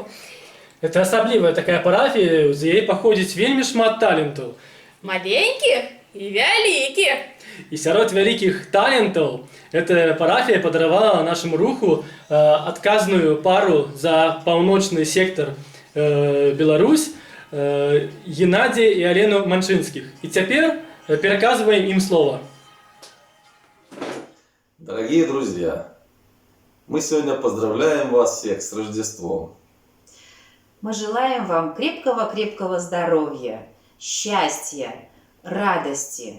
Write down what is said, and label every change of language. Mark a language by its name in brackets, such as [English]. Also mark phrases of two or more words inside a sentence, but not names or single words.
[Belarusian] Это асаблівая такая парафія, з яе паходзіць вельмі шмат талентаў. Маленькіх і вялікіх. І сярод вялікіх талентаў эта парафія падаравала нашаму руху адказную пару за паўночны сектар Беларусь, [Russian] Геннадия и Алену Манчинских. И теперь переказываем им слово. Дорогие друзья, мы сегодня поздравляем вас всех с Рождеством. Мы желаем вам крепкого-крепкого здоровья, счастья, радости.